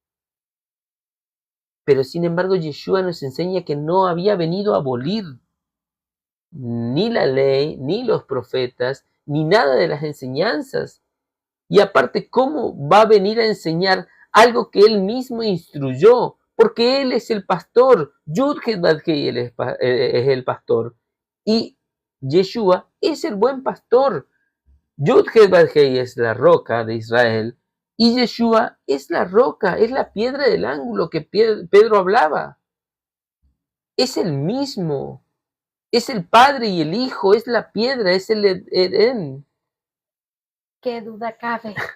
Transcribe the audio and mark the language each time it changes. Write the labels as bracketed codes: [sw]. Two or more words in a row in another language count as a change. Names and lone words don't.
[es] Pero sin embargo, Yeshua nos enseña que no había venido a abolir ni la ley, ni los profetas, ni nada de las enseñanzas. Y aparte, ¿cómo va a venir a enseñar algo que él mismo instruyó? Porque él es el pastor, Yud-Heh-Vav-Heh es el pastor. Y Yeshua es el buen pastor. Yud-Heh-Vav-Heh es la roca de Israel. Y Yeshua es la roca, es la piedra del ángulo que Pedro hablaba. Es el mismo. Es el Padre y el Hijo, es la piedra, es el Edén. Qué duda cabe.